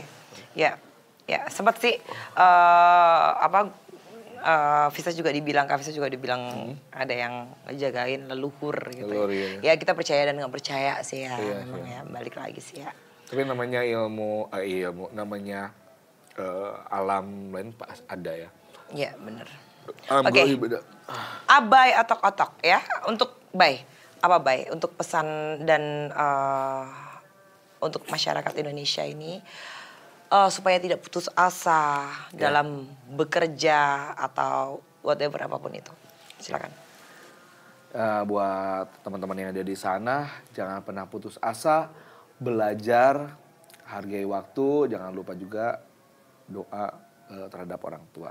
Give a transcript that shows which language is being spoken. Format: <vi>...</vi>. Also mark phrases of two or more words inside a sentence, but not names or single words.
<id>Ya sempat sih Visa juga dibilang, Kak Visa juga dibilang ada yang jagain leluhur gitu. Leluhur, iya. Ya kita percaya dan nggak percaya sih ya, Iya, memang iya. ya balik lagi sih ya. Tapi namanya ilmu namanya alam lain pas ada ya. Iya bener. Oke. Abai otok-otok ya, untuk Bay. Apa Bay? Untuk pesan dan untuk masyarakat Indonesia ini supaya tidak putus asa dalam bekerja atau whatever apapun itu. Silakan. Buat teman-teman yang ada di sana, jangan pernah putus asa, belajar, hargai waktu, jangan lupa juga doa terhadap orang tua.</id>